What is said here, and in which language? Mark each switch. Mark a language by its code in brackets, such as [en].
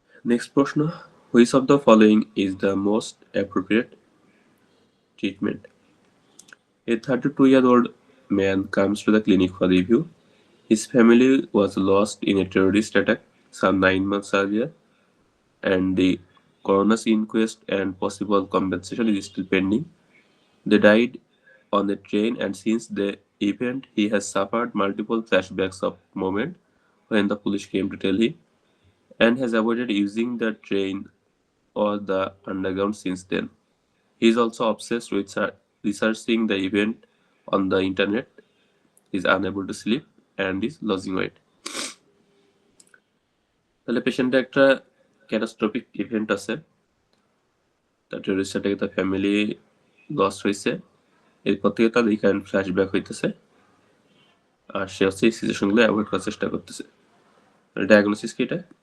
[en] Next প্রশ্ন, which of the following is the most appropriate treatment? A 32-year-old man comes to the clinic for review. His family was lost in a terrorist attack some 9 months earlier, and the coroner's inquest and possible compensation is still pending. They died on a train, and since the event, he has suffered multiple flashbacks of moment when the police came to tell him, and has avoided using the train or the underground since then. He is also obsessed with researching the event on the internet, is unable to sleep, and is losing weight. [bn] তাহলে পেশেন্টের একটা catastrophic event আছে, তার terrorist অ্যাটাকে তার family loss হয়েছে, এরপর থেকে তার এই কারেন্ট ফ্ল্যাশব্যাক হইতেছে, আর সে হচ্ছে এই সিচুয়েশনগুলো অ্যাভয়েড করার চেষ্টা করতেছে। ডায়াগনোসিস কি এটা?